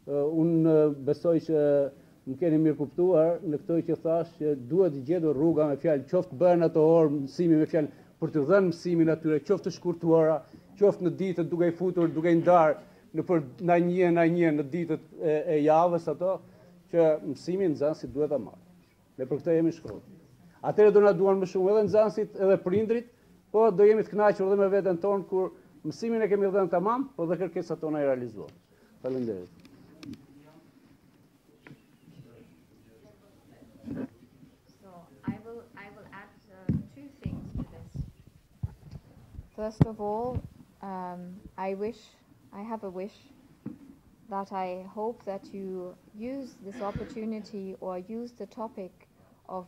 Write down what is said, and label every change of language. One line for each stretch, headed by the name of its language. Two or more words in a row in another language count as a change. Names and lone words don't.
Albanian: unë besoj që më keni mirë kuptuar në këto që thash që duhet gjetur rruga me fjalë, qoftë bën ato orë mësimi me fjalë për të dhënë mësimin atyre, qoftë të shkurtuara, qoftë në ditët duke i futur, duke i ndarë në për na një në ditët e javës ato, që mësimin nxënësit duhet ta marrë. Ne për këtë jemi në shkollë. Atëherë do na duan më shumë edhe nxënësit edhe prindrit, po do jemi të kënaqur edhe me veten tonë kur mësimin e kemi dhënë tamam, po dhe kërkesat tona i realizuan. Faleminderit.
English: So I will add two things to this. First of all, I have a wish that I hope that you use this opportunity or use the topic of